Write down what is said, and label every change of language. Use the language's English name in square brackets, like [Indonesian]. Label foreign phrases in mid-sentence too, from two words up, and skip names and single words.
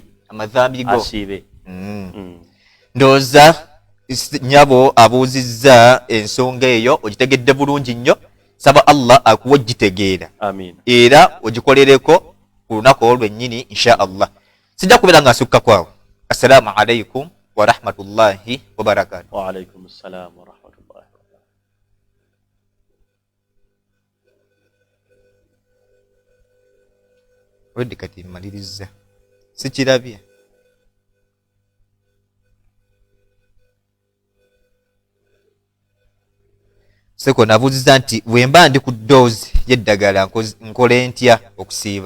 [Ganda] amadhambi go asiibe. Ndowooza nyabo abuuzizza ensonga eyo ogitegedde bulungi nnyo. Saba Allah akuwa ogitegeera Amin. era ogikolereko ku lunaku olwo lwennyini [Arabic] إن شاء الله. [Ganda] sijja kubeera nga nsukka kwawo. [Arabic] السلام عليكم ورحمة الله وبركاته. وعليكم السلام ورحمة الله وبركاته. [Ganda] Wedde kati mmaliriza sikirabye. Seko nabuuziza nti bwemba ndi ku ddoozi y'eddagala nkole ntya okusiiba?